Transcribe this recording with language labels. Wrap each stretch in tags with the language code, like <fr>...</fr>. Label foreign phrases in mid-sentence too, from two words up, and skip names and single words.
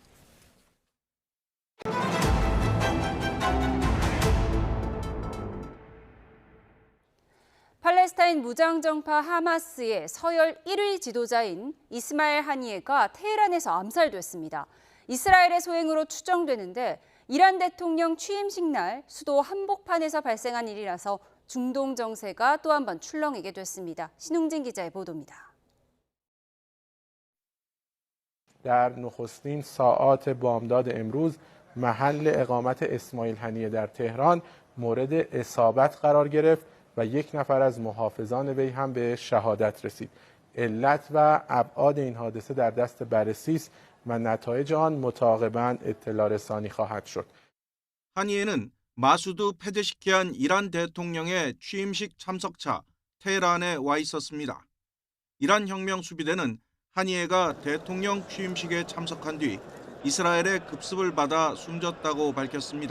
<ko>팔레스타인 무장정파 하마스의 서열 1위 지도자인 이스마엘 하니에가 테헤란에서 암살됐습니다. 이스라엘의 소행으로 추정되는데 이란 대통령 취임식 날 수도 한복판에서 발생한 일이라서 중동 정세가 또 한 번 출렁이게 됐습니다. 신웅진 기자의 보도입니다.</ko> <fa>در نخستین ساعات بامداد امروز محل اقامت اسماعیل هنیه در تهران مورد اصابت قرار گرفت و یک نفر از محافظان وی هم به شهادت رسید. علت و ابعاد این حادثه در دست بررسی است و نتایج آن متعاقباً اطلاع رسانی خواهد شد.</fa> <ko>하니에는 마수드 페제시키안 이란 대통령의 취임식 참석차 테헤란에 와 있었습니다. 이란 혁명 수비대는 하니에가 대통령 취임식에 참석한 뒤 이스라엘의 급습을 받아 숨졌다고 밝혔습니다.</ko>